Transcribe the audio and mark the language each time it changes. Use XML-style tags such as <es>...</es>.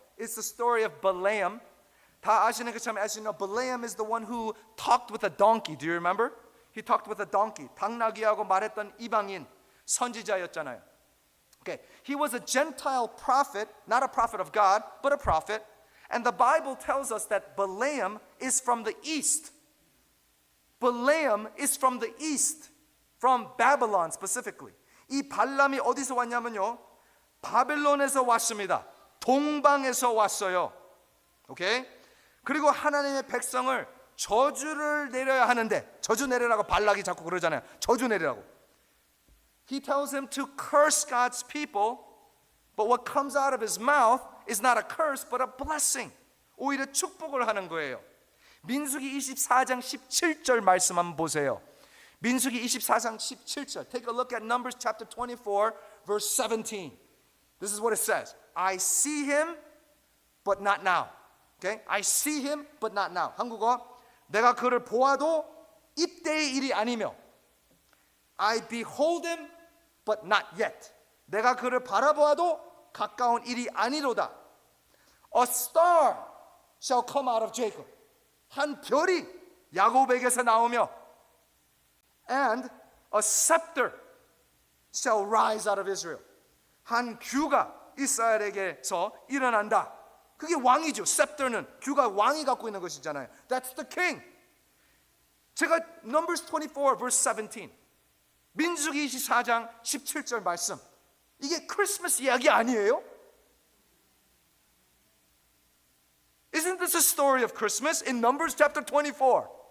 <en>It's the story of Balaam.</en> <ko>다 아시는 것처럼</ko> <en>as you know, Balaam is the one who talked with a donkey. Do you remember? He talked with a donkey.</en> <ko>당나귀하고 말했던 이방인 선지자였잖아요.</ko> <en>Okay, he was a Gentile prophet, not a prophet of God, but a prophet. And the Bible tells us that Balaam is from the east. Balaam is from the east, from Babylon specifically.</en> <ko>이 발람이 어디서 왔냐면요, 바벨론에서 왔습니다. 동방에서 왔어요. 오케이? 그리고 하나님의 백성을 저주를 내려야 하는데 저주 내리라고 발락이 자꾸 그러잖아요. 저주 내리라고.</ko> <en>He tells him to curse God's people, but what comes out of his mouth is not a curse, but a blessing.</en> <ko>오히려 축복을 하는 거예요. 민수기 24장 17절 말씀 한번 보세요. 민수기 24장 17절.</ko> <en>Take a look at Numbers chapter 24, verse 17. This is what it says. I see him, but not now. Okay? I see him, but not now. 한국어.</en> <ko>내가 그를 보아도 이때의 일이 아니며</ko> <en>I behold him, but not yet.</en> <ko>내가 그를 바라보아도 가까운 일이 아니로다.</ko> <en>A star shall come out of Jacob.</en> <ko>한 별이 야곱에게서 나오며</ko> <en>and a scepter shall rise out of Israel.</en> <ko>한 규가 이스라엘에게서 일어난다. 그게 왕이죠. scepter는 규가 왕이 갖고 있는 것이잖아요.</ko> <en>That's the king.</en> <ko>제가</ko> <en>Numbers 24 verse 17</en> <ko>민수기 24장 17절 말씀 이게 크리스마스 이야기 아니에요?</ko> <en>Isn't this a story of Christmas in Numbers chapter 24?</en>